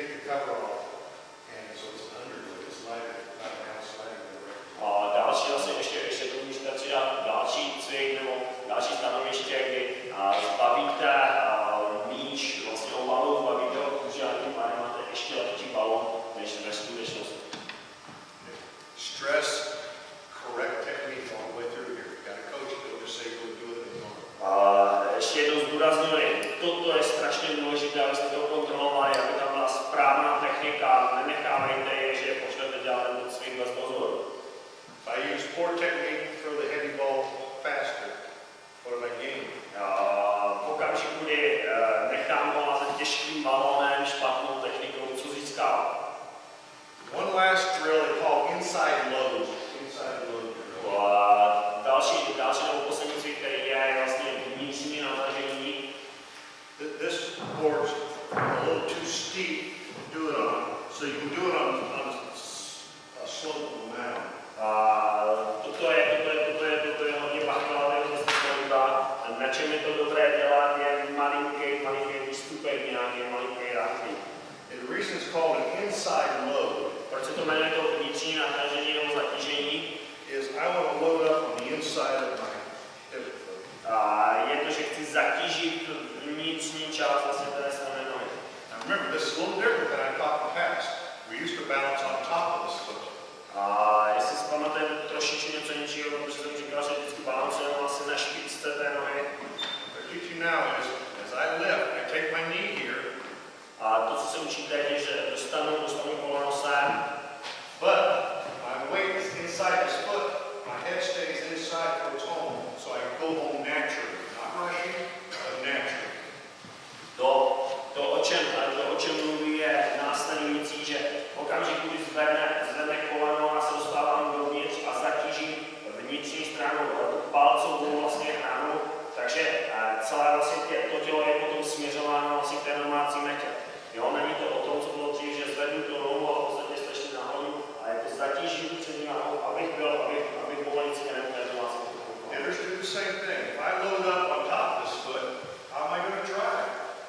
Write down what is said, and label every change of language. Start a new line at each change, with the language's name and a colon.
English: cover off, and so it's underwood, it's lighter, not an outside of the record.
Czech: A další vlastně ještě to můžete přidat další cvik nebo další stanoviště, kdy zbavíte míč vlastně obalu, zbavíte ho kůže a tím pádem máte ještě lepší balon než ve skutečnosti.
English: Stress, correct technique all the way through here. You got a coach that will just say go do it and
Czech: Ještě jednou zdůrazňuji, toto je strašně důležité, abyste to kontrolovali, aby tam byla správná technika, nenechávejte je, že je pošlete dělat tento cvik bez dozoru.
English: If I use poor technique, throw the heavy ball faster. What have I gained?
Czech: V okamžiku, kdy nechám ho házet těžkým balónem, špatnou technikou, co získám.
English: One last drill they call inside load. Inside load drill.
Czech: Další nebo poslední cvik, který je vlastně vnitřní natažení.
English: This board's a little too steep to do it on, so you can do it on a slope mound.
Czech: Toto je hodně bachvalé, na čem je to dobré dělat, je malinký výstupek, nějaký malinký ráklí.
English: The reason it's called an inside load.
Czech: Proč se to jmenuje to vnitřní natažení nebo zatížení?
English: Is I want to load up on the inside of my hip.
Czech: Je to, že chci zatížit vnitřní část vlastně té strané nohy.
English: Now remember, this is a little different than I taught in the past. We used to balance on top of this foot.
Czech: Jestli si pamatujete trošičku něco něčího, protože jsem říkal, že vždycky balancujeme vlastně na špičce té nohy.
English: What I teach you now is, as I lift, I take my knee here.
Czech: A to, co se učíte, je, že dostanu koleno sem.
English: But my weight is inside this foot. My head stays inside towards home, so I go home naturally. Not rushing, but naturally.
Czech: To, o čem mluví, je následující, že v okamžiku, kdy zvedne koleno a se dostávám dovnitř a zatížím vnitřní stranu palcovou vlastně hranu, takže celé vlastně to tělo je potom směřováno vlastně k té domácí metě. Jo, není to o tom, co bylo dřív, že zvednu tu nohu a v podstatě jste šli nahoru, ale je to zatížím přední nohou, abych mohl nic jiného v té domácí metě.
English: Understood the same thing. If I load up on top of this foot, how am I going to drive?